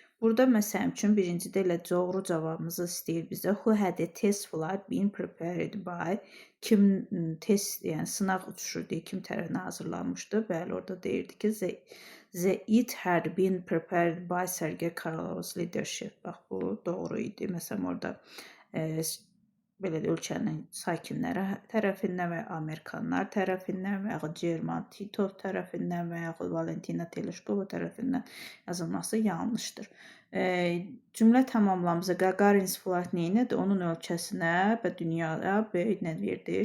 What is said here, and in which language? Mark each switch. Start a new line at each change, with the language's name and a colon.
Azerbaijani: Burada məsəl üçün birincidə elə doğru cavabımızı istəyir bizə.
English: Who had a test flight been prepared by?
Azerbaijani: Kim test, yəni sınaq uçuşu deyə kim tərəfindən hazırlanmışdı? Bəli, orada deyirdi ki,
English: it had been prepared by Sergey Korolev's leadership.
Azerbaijani: Bax, bu doğru idi. Məsələn, orada belə ölkənin sakinləri tərəfindən və Amerikanlar tərəfindən və ya German Titov tərəfindən və ya Valentina Tereshkova tərəfindən yazılması yanlışdır. Cümlə tamamlamıza
English: Gagarin's flight
Azerbaijani: neyinədir? Onun ölkəsinə və dünyaya böyük nə verdi?